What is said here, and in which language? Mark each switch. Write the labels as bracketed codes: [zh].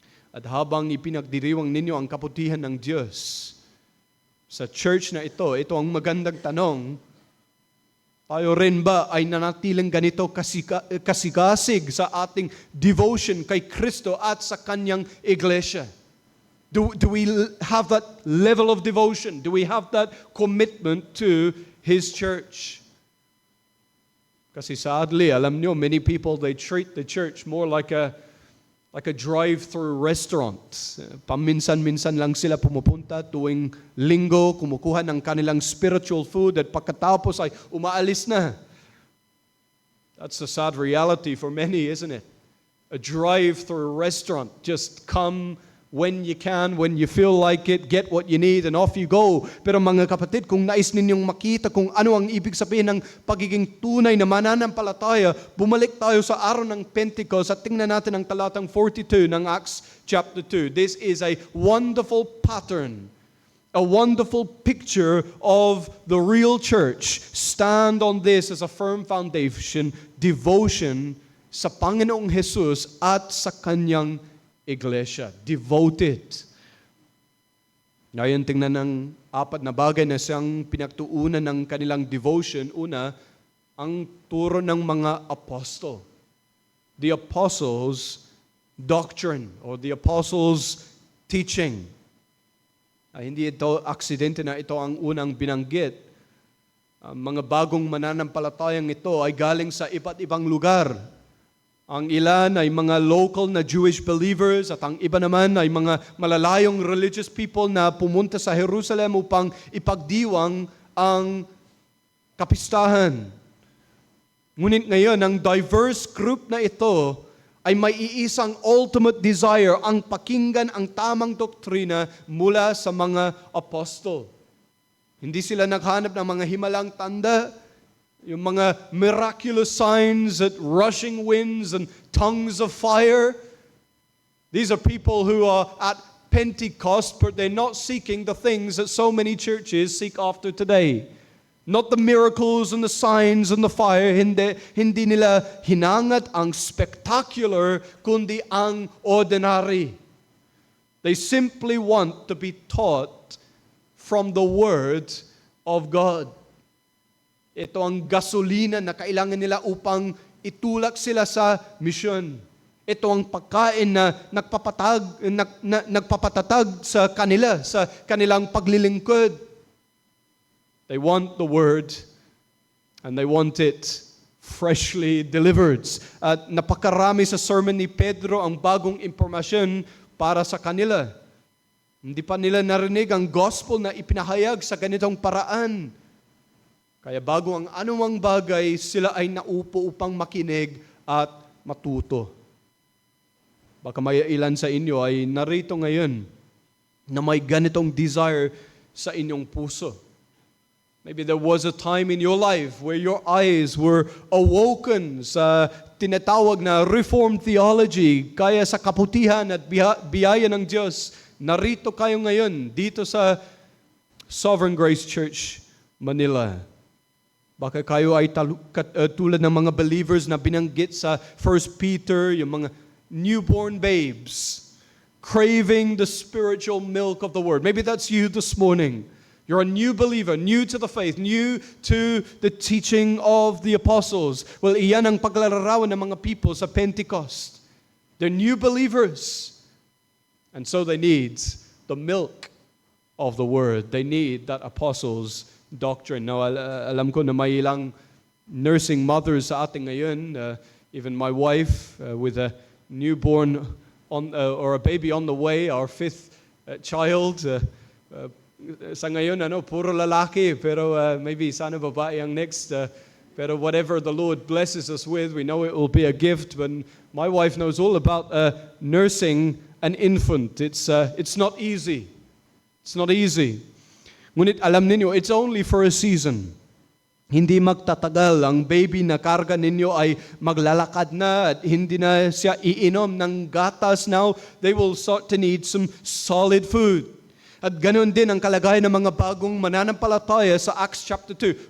[tl] At habang ipinagdiriwang ninyo ang kabutihan ng Diyos sa church na ito ang magandang tanong, tayo rin ba ay nanatiling ganito kasigasig sa ating devotion kay Kristo at sa Kanyang iglesia? [en] Do we have that level of devotion? Do we have that commitment to His church? [tl] Kasi [en] sadly, [tl] alam nyo, [en] many people, they treat the church more like a drive-through restaurant. [tl] Paminsan-minsan lang sila pumupunta tuwing linggo, kumukuha ng kanilang spiritual food at pagkatapos ay umaalis na. [en] That's a sad reality for many, isn't it? A drive-through restaurant. Just come when you can, when you feel like it, get what you need, and off you go. [tl] Pero mga kapatid, kung nais ninyong makita kung ano ang ibig sabihin ng pagiging tunay na mananampalataya, bumalik tayo sa araw ng Pentecost at tingnan natin ang talatang 42 ng Acts chapter 2. [en] This is a wonderful pattern, a wonderful picture of the real church. Stand on this as a firm foundation, devotion [tl] sa Panginoong Jesus at sa Kanyang Iglesia. [en] Devoted. [tl] Ngayon, tingnan ng apat na bagay na siyang pinagtuunan ng kanilang devotion. Una, ang turo ng mga apostol. [en] The apostles' doctrine or the apostles' teaching. [tl] Hindi ito aksidente na ito ang unang binanggit. Mga bagong mananampalatayang ito ay galing sa iba't ibang lugar. Ang ilan ay mga local na Jewish believers at ang iba naman ay mga malalayong religious people na pumunta sa Jerusalem upang ipagdiwang ang kapistahan. Ngunit ngayon, ang diverse group na ito ay may iisang ultimate desire, ang pakinggan ang tamang doktrina mula sa mga apostol. Hindi sila naghanap ng mga himalang tanda, yung mga miraculous signs at [en] rushing winds and tongues of fire. These are people who are at Pentecost, but they're not seeking the things that so many churches seek after today. Not the miracles and the signs and the fire. [tl] Hindi nila hinangat ang spectacular, kundi ang ordinary. [en] They simply want to be taught from the Word of God. [tl] Ito ang gasolina na kailangan nila upang itulak sila sa misyon. Ito ang pagkain na nagpapatatag sa kanila, sa kanilang paglilingkod. [en] They want the Word and they want it freshly delivered. [tl] At napakarami sa sermon ni Pedro ang bagong impormasyon para sa kanila. Hindi pa nila narinig ang gospel na ipinahayag sa ganitong paraan. Kaya bago ang anumang bagay, sila ay naupo upang makinig at matuto. Baka may ilan sa inyo ay narito ngayon na may ganitong desire sa inyong puso. [en] Maybe there was a time in your life where your eyes were awoken [tl] sa tinatawag na Reformed theology, kaya sa kaputihan at biyaya ng Diyos. Narito kayo ngayon dito sa Sovereign Grace Church, Manila. Baka kayo ay tulad ng mga believers na binanggit sa 1 Peter, yung mga newborn babes, [en] craving the spiritual milk of the Word. Maybe that's you this morning. You're a new believer, new to the faith, new to the teaching of the apostles. [tl] Well, iyan ang paglalarawan ng mga people sa Pentecost. [en] They're new believers. And so they need the milk of the Word. They need that apostles' doctrine. Now, [tl] alam ko na may ilang nursing mothers sa ating ngayon. [en] Even my wife with a newborn or a baby on the way, our fifth child. [tl] Sa ngayon, puro lalaki, pero maybe sana babae ang next. [en] Pero whatever the Lord blesses us with, we know it will be a gift. But my wife knows all about nursing an infant. It's not easy. It's not easy. [tl] Ngunit alam ninyo, [en] it's only for a season. [tl] Hindi magtatagal. Ang baby na karga ninyo ay maglalakad na at hindi na siya iinom ng gatas now. [en] They will start to need some solid food. [tl] At ganoon din ang kalagayan ng mga bagong mananampalataya sa Acts chapter 2.